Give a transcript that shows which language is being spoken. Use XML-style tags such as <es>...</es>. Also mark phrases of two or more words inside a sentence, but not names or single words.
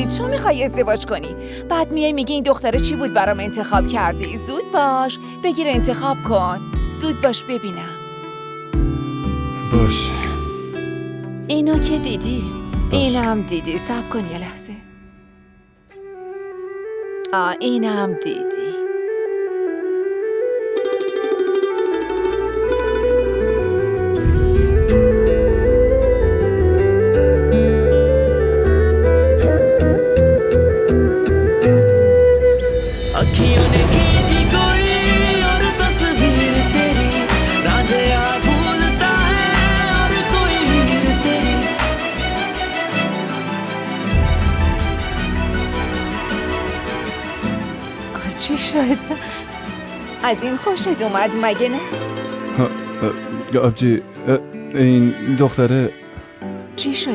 <fa>تو میخوای ازدواج کنی، بعد میای میگی این دختره چی بود برام انتخاب کردی. زود باش بگیر انتخاب کن. زود باش ببینم. باش. اینو که دیدی، باش. اینم دیدی. صبر کن یه لحظه. اینم دیدی.</fa> <hi>अखियों ने खींची कोई और तस्वीर तेरी, रांझिया भूलता है और कोई हीर तेरी.</hi> <fa>چی شد؟ از این خوشت اومد مگه نه؟ آبجی این دختره چی شده؟</fa>